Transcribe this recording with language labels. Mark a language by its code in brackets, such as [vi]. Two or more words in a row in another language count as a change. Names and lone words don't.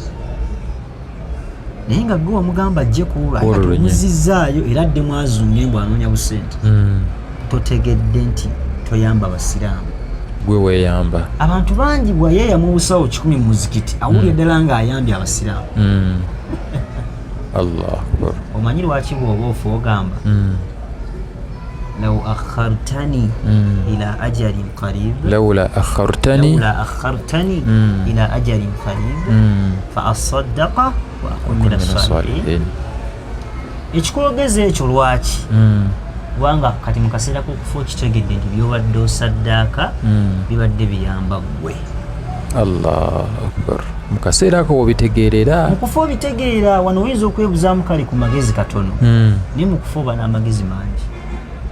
[lg] Naye nga gwe wamugamba ajje kuwulizizaayo era addemu azunge mbw anoonya busente totegedde nti toyamba basiraamu gwe weeyamba. Abantu bangi bwayeeyamu obusawo 10 mu muzikiti awulira ddala ng'ayambye abasiraamu. [ar] الله أكبر. [lg] Omanyi lwaki bw'oba ofa ogamba [ar] لو أخرتني إلى أجل قريب لولا أخرتني إلى أجل قريب فأصدق وأكن من الصالحين. [lg] Ekikwogeza ekyo lwaki kubanga kati mu kaseera k'okufa okitegedde nti byobadde osaddaaka bibadde biyamba ggwe. [ar] الله أكبر. [lg] Mu kaseera ako obitegeerera mu kufa obitegeera wano oyinza okwebuzaamu kale ku magezi katono naye mu kufa oba n'amagezi mangi.